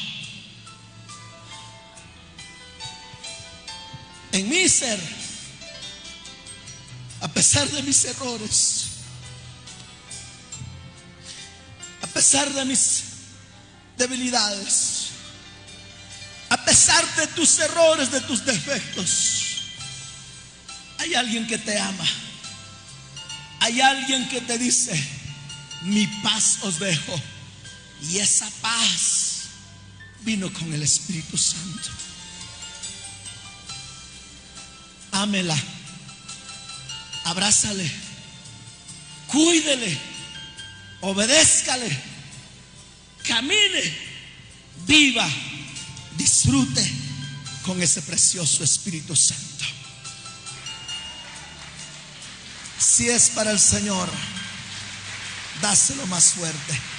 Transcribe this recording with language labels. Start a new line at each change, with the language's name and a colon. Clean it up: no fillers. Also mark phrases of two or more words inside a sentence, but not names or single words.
Spanish: En mi ser, a pesar de mis errores, a pesar de mis debilidades, a pesar de tus errores, de tus defectos, hay alguien que te ama. Hay alguien que te dice: mi paz os dejo. Y esa paz vino con el Espíritu Santo. Ámela, abrázale, cuídele, obedézcale, camine, viva, disfrute con ese precioso Espíritu Santo. Si es para el Señor, dáselo más fuerte.